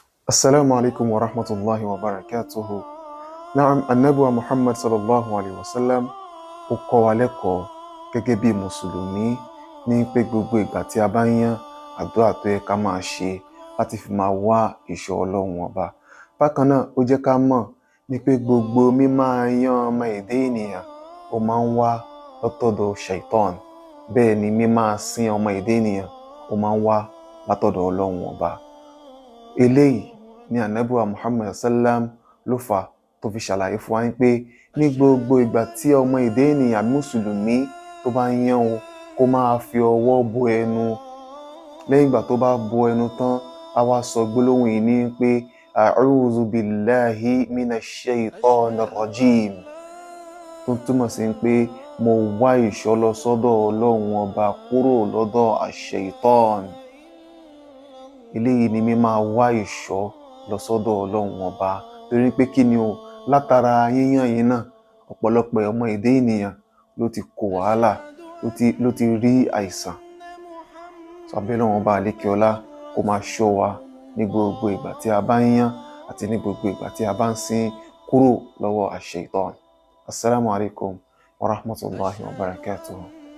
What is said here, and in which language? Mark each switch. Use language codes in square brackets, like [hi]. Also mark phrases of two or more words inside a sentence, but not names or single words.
[ar] السلام عليكم ورحمة الله وبركاته. [yo] Na'am, Ànábì wa Muhammad [ar] صلى الله عليه وسلم [yo] ó kọ́ wa lẹ́kọ̀ọ́ gẹ́gẹ́ bí Mùsùlùmí ní pé gbogbo ìgbà tí a bá ń yán àdúrà tó yẹ ká máa ṣe láti fi máa wá ìṣọ́ Ọlọ́run Ọba. Bákan náà, ó jẹ́ ká mọ̀ ní pé gbogbo mímáa yán ọmọ ẹ̀dá ènìyàn ó máa ń wá látọ̀dọ̀ Shaitan. Bẹ́ẹ̀ ni mímáa sin ọmọ ẹ̀dá ènìyàn ó máa ń wá látọ̀dọ̀ Ọlọ́run Ọba. Eléyìí ni Ànábì wa Muhammad sallam ló fà tó fi ṣàlàyé fún wa pé ní gbogbo ìgbà tí ọmọ ẹ̀dá ènìyàn Mùsùlùmí tó bá ń yán o kó máa fi ọwọ́ bo ẹnu. Lẹ́yìn ìgbà tó bá bo ẹnu tán, a wá sọ gbólóhùn yìí ní pé [ar] أعوذ بالله من الشيطان الرجيم, [yo] tó túmọ̀ sí pé mo wá ìṣọ́ lọ sọ́dọ̀ Ọlọ́run Ọba kúrò lọ́dọ̀ ash-shaitan. Eléyìí ni mi máa wá ìṣọ́ lọ sọ́dọ̀ Ọlọ́run Ọba, torí pé kí ni o, látara yíyán yìí náà ọ̀pọ̀lọpọ̀ ọmọ ẹ̀dá ènìyàn ló ti kó wàhálà, ló ti rí àìsàn. Abẹ́ Ọlọ́run Ọba àlékè ọlá kó máa ṣọ́ wa ní gbogbo ìgbà tí a bá ń yán àti ní gbogbo ìgbà tí a bá ń sin kúrò lọ́wọ́ ash-shaitan. [ar] السلام عليكم ورحمة الله وبركاته.